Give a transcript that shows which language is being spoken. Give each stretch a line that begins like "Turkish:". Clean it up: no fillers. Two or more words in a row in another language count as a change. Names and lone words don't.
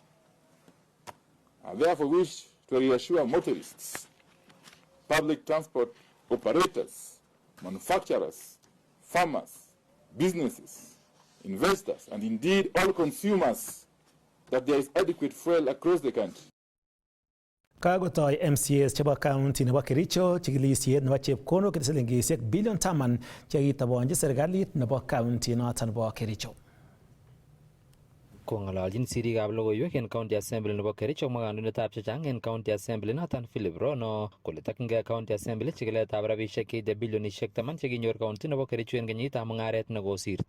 English: I therefore wish to reassure motorists, public transport operators, manufacturers, farmers, businesses, investors, and indeed all consumers that there is adequate fuel across the country.
Kalenjin: Kagotoi MCAs chebo county nebo Kericho chikilisiet nebo chepkondok silingisiek bilion 10 chekitabonji serikalit nebo county noton nebo Kericho. Kong'ololjin sirikab logoiwek en County Assembly nebo Kericho mwa kandoindetab chechang en County Assembly noton Philip Rono kole tokyin County Assembly chikiletab rabisiek cheite bilionisiek 10 chekinyor county nebo Kericho en kenyitab mung'aret nekosirto.